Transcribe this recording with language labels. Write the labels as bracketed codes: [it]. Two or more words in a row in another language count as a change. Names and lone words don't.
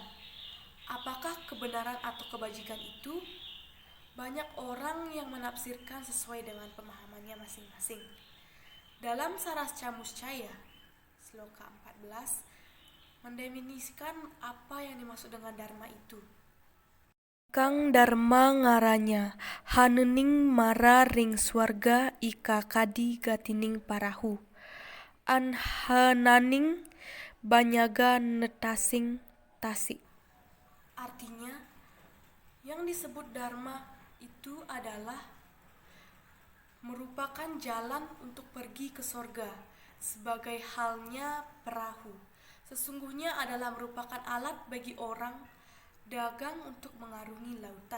[id] Apakah kebenaran atau kebajikan itu? Banyak orang yang menafsirkan sesuai dengan pemahamannya masing-masing. Dalam Sarasca Muscaya, Sloka 14, mendefinisikan apa yang dimaksud dengan dharma itu. [kaw] Kang dharma ngaranya, hanening mara ring swarga ika kadi gatining parahu. Anhananing banyaga netasing tasik. [id] Artinya, yang disebut dharma itu adalah merupakan jalan untuk pergi ke sorga, sebagai halnya perahu. Sesungguhnya adalah merupakan alat bagi orang dagang untuk mengarungi lautan.